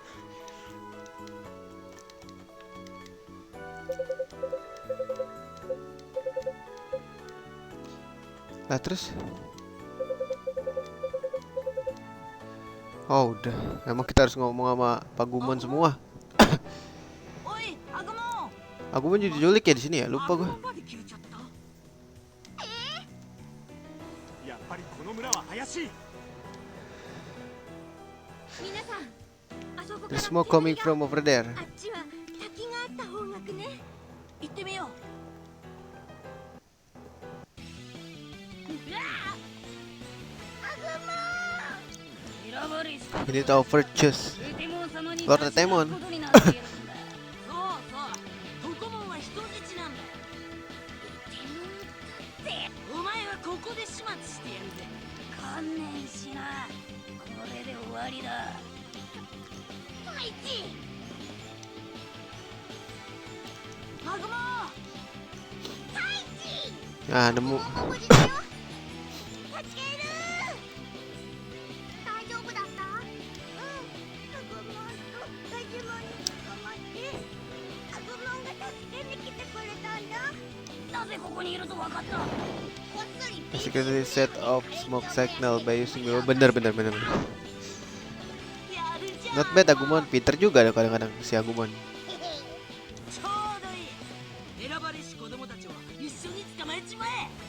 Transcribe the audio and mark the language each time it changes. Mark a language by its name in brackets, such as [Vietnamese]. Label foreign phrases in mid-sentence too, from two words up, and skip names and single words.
[Indonesian] Nah terus? Oh udah, emang kita harus ngomong sama Pak Gumon semua. [Japanese] おい、アグモン。 [Indonesian] Aku pun diculik ya di sini ya, lupa [Japanese] アグ [Indonesian] gue. [Japanese] モンまで消えちゃった。やっぱりこの村は怪しい。皆さん、あそこから [English] There's smoke coming from over there. [Japanese] あっちは滝があった方角ね。行ってみよう。選ばれし [English] We need our virtues. [Japanese] エテモン様に [English] Lord Etemon [Japanese] ことになっているんだ。そうそう、トコモンは人質なんだ。お前はここで始末してやるぜ。観念しな。これで終わりだ。太一、アグモン。 [Indonesian] Ah, nemu. [Japanese] 大丈夫だった？うん、アグモンとガジュモンに捕まってアグモンが助けに来てくれたんだ。なぜここにいると分かった？こっそり [English] Basically set off smoke signal by using bener. [Japanese] やるじゃん。 [English] Not bad [Indonesian] Agumon, pinter juga ada kadang-kadang si Agumon. [Japanese] ちょうどいい。選ばれし子供たちを一緒に捕まえちまえ。